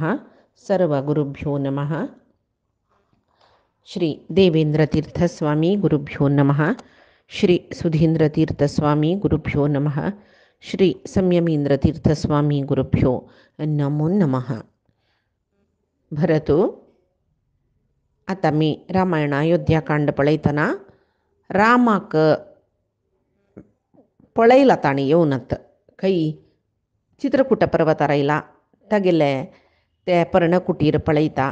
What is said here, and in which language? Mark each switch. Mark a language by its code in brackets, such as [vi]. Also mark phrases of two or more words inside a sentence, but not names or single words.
[sa] सर्वगुरुभ्यो नमः। श्री देवेन्द्रतीर्थस्वामी गुरुभ्यो नमः। श्री सुधीन्द्रतीर्थस्वामी गुरुभ्यो नमः। श्री संयमींद्रतीर्थस्वामी गुरुभ्यो नमो नमः. [kok] भरतु आता मी रामायण अयोध्याकांड पळयतना रामाक पळयला ताणी येवनत खंय चित्रकूट पर्वतार आयला तागेले ते पर्णकुटीर पळयता.